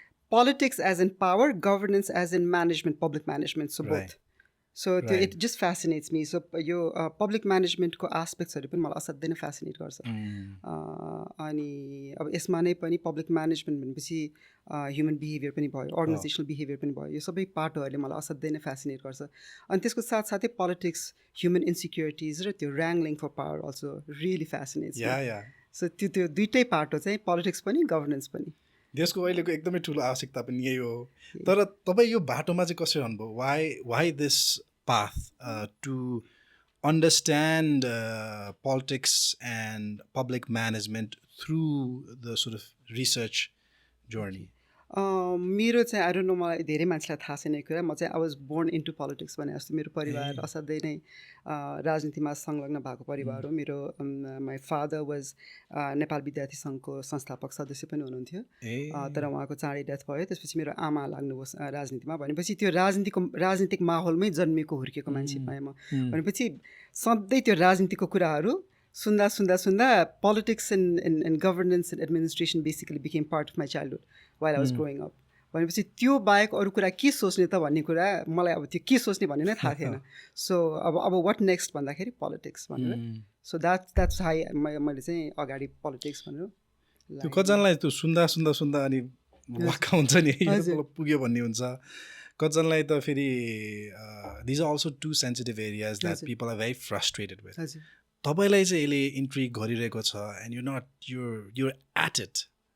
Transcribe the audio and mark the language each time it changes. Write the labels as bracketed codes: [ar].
[en] politics as in power, governance as in management, public management, so both. So it just fascinates me. [ne] So यो public management को aspects हरु पनि मलाई असाध्यै नै fascinate गर्छ। अनि अब यसमा नै पनि public management भनेपछि human behavior पनि भयो, organizational behavior पनि भयो, यो सबै पार्टहरुले मलाई असाध्यै नै fascinate गर्छ। अनि त्यसको साथसाथै [en] politics, human insecurities र त्यो wrangling for power also really fascinates me. [ne] So त्यो दुईटै पार्ट हो चाहिँ politics पनि governance पनि। देशको अहिलेको एकदमै ठुलो आवश्यकता पनि यही हो। तर तपाई यो बाटोमा चाहिँ कसरी हुनुभयो? [en] Why this path to understand politics and public management through the sort of research journey? [ne] मेरो चाहिँ [en] I don't know, [ne] मलाई धेरै मान्छेलाई थाहा छैन यो कुरा। म चाहिँ [en] I was born into politics [ne] भने जस्तो मेरो परिवार असाध्यै नै राजनीतिमा संलग्न भएको परिवार हो। मेरो [en] my father was [ne] नेपाल विद्यार्थी सङ्घको संस्थापक सदस्य पनि हुनुहुन्थ्यो, तर उहाँको चाँडै डेथ भयो। त्यसपछि मेरो आमा लाग्नुभयो राजनीतिमा। भनेपछि त्यो राजनीतिक माहौलमै जन्मेको हुर्केको मान्छे पाएँ म। भनेपछि सधैँ त्यो राजनीतिको कुराहरू सुन्दा [en] politics and governance and administration basically became part of my childhood while I was growing up. [ne] भनेपछि त्यो बाहेक अरू कुरा के सोच्ने त भन्ने कुरा मलाई अब त्यो के सोच्ने भन्ने नै थाहा थिएन। सो अब [en] what next [ne] भन्दाखेरि politics भनेर। सो [en] that's how [ne] मैले चाहिँ अगाडि politics भनेर। त्यो कतिजनालाई त्यो सुन्दा अनि वाक्क हुन्छ नि, यो पुग्यो भन्ने हुन्छ। कतिजनालाई त फेरि [en] these are also two sensitive areas that people are very frustrated with. [ne] तपाईलाई चाहिँ यसले इन्ट्रिग गरिरहेको छ [en] and you're at it.